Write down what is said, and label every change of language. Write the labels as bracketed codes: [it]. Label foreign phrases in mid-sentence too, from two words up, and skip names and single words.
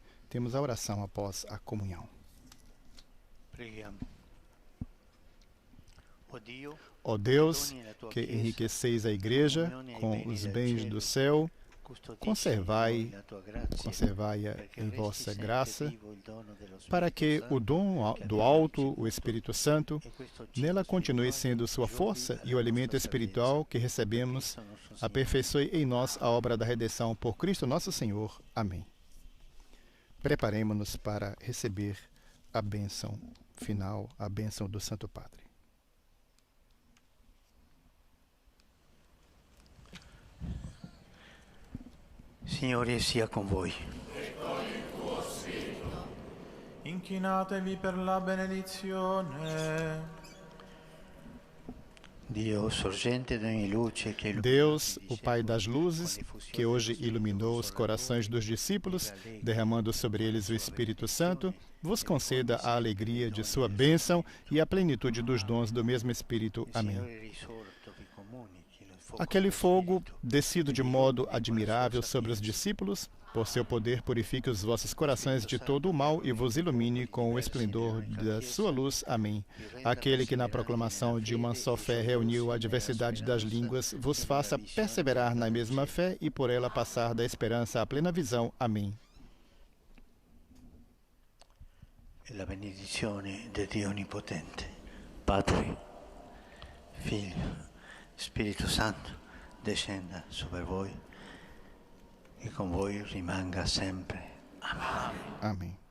[pt] Temos a oração após a comunhão. Ó Deus, que enriqueceis a Igreja com os bens do céu, conservai-a em vossa graça, para que o dom do alto, o Espírito Santo, nela continue sendo sua força e o alimento espiritual que recebemos, aperfeiçoe em nós a obra da redenção por Cristo nosso Senhor. Amém. Preparemo-nos para receber a bênção final, a bênção do Santo Padre. [it] Signore sia con voi. E con il tuo spirito. Inchinatevi per la benedizione. [pt] Deus, o Pai das luzes, que hoje iluminou os corações dos discípulos, derramando sobre eles o Espírito Santo, vos conceda a alegria de sua bênção e a plenitude dos dons do mesmo Espírito. Amém. Aquele fogo, descido de modo admirável sobre os discípulos, por seu poder purifique os vossos corações de todo o mal e vos ilumine com o esplendor da sua luz. Amém. Aquele que na proclamação de uma só fé reuniu a diversidade das línguas, vos faça perseverar na mesma fé e por ela passar da esperança à plena visão. Amém. [it] La benedizione di Dio Onnipotente, Padre, Figlio, Spirito Santo, descenda sobre voi e con voi rimanga sempre. [pt] Amém. Amém.